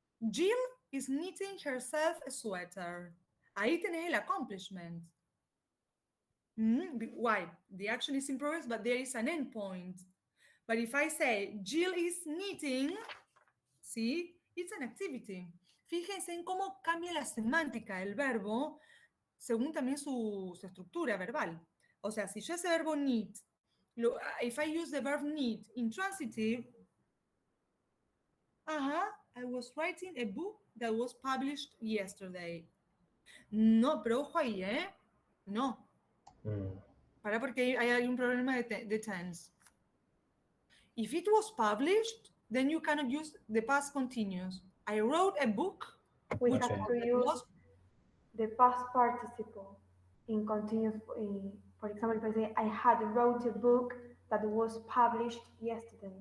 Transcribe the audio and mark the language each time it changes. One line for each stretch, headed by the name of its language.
English: Jill is knitting herself a sweater.
Spanish: Ahí tenés el accomplishment.
English: Why? The action is in progress, but there is an endpoint. But if I say Jill is knitting, see, it's an activity.
Spanish: Fíjense en cómo cambia la semántica del verbo según también su estructura verbal. O sea, si yo ese verbo knit,
English: if I use the verb knit intransitive, I was writing a book that was published yesterday.
Spanish: No, pero ojo ahí, ¿eh? No. Para porque hay un problema de tense.
English: If it was published, then you cannot use the past continuous. I wrote a book. We have to use the past participle in continuous. For example, if I say I had wrote a book that was published yesterday.